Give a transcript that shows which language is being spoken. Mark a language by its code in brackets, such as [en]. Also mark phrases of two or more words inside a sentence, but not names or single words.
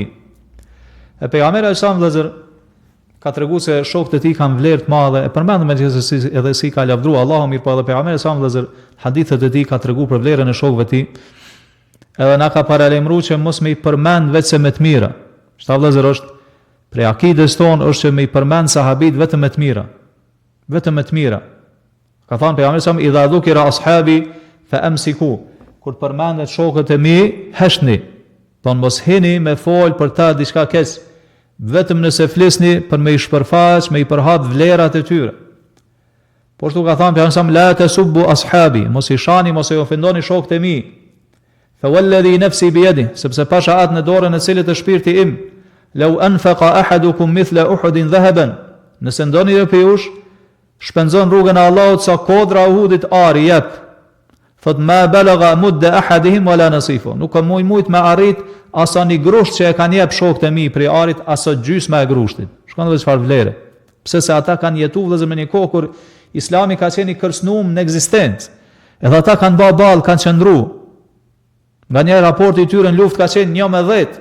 [sq] E pejgamberi sa vëllazër ka treguar se shokët e tij kanë vlerë të madhe, e përmendëm edhe si ka lavdruar Allahu, mirë po edhe pejgamberi sa vëllazër hadithet e tij ka treguar për vlerën e shokëve të tij. Edhe na ka paralajmëruar që mos me i përmend vetëm me të mira. Shta vëllazër është prej akides tonë është që me i përmend sahabit vetëm me të mira. Vetëm me të mira. Ka thënë pejgamberi sa [ar] إذا ذكر أصحابي فأمسكوا. [sq] Kur përmendet shokët e mi, heshni. Don mos heni me fol për ta diçka keq. Vetëm nëse flisni për me i shpërfaq, me i përhap vlerat e tyre. Por shtu ka thënë pejgamberi sa [ar] لا تسبوا أصحابي, [sq] mos i shani, mos i ofendoni shokët e mi. [ar] فوالذي نفسي بيده, [sq] sepse pasha atë në dorën e cilit është shpirti im. [ar] لو أنفق أحدكم مثل أحد ذهبا, [sq] nëse ndoni dhe për jush shpenzon rrugën e Allahut sa kodra Uhudit ari jep, thot [ar] ما بلغ مد أحدهم ولا نصيفه, [sq] nuk ka mujt me arrit asa një grusht që e kanë jep shokët e mi prej arit, asa gjysma e grushtit. Shkon dhe çfarë vlere. Pse se ata kanë jetuar vëllezër me një kohë kur Islami ka qenë i kërcënuar në ekzistencë. Edhe ata kanë bë ball, kanë qëndruar. Nga një raporti i tyre në luftë ka qenë 1-10.